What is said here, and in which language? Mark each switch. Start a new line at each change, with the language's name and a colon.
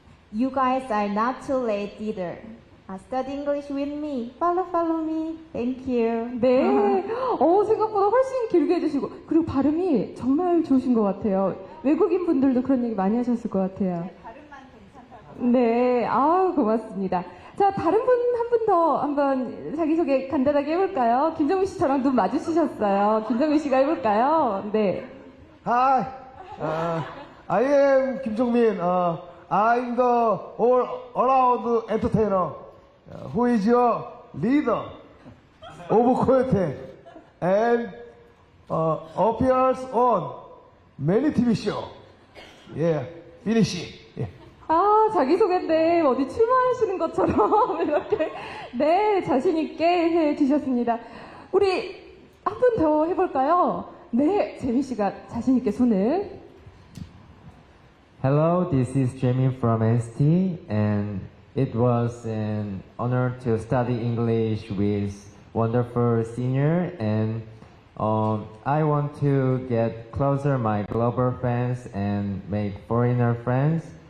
English: You guys are not too late either. Study English with me. Follow me. Thank you.
Korean: 네. 생각보다 훨씬 길게 해주시고, 그리고 발음이 정말 좋으신 것 같아요. 외국인 분들도 그런 얘기 많이 하셨을 것 같아요. 발음만 괜찮다고. 네. 고맙습니다. 자, 다른 분 한 분 더 한번 자기소개 간단하게 해볼까요? 김정민 씨처럼 눈 마주치셨어요. 김정민 씨가 해볼까요? 네.
English: Hi, I am 김종민. I'm the all-around entertainer who is your leader of Coyote and appears on many TV shows. Yeah, finish. Yeah.
Korean: 자기소개인데 어디 출마하시는 것처럼 이렇게 네 자신있게 해주셨습니다. 우리 한 분 더 해볼까요? 네, 재민씨가 자신있게 손을.
English: Hello, this is Jamie from NCT, and it was an honor to study English with wonderful senior, and I want to get closer my global friends and make foreigner friends.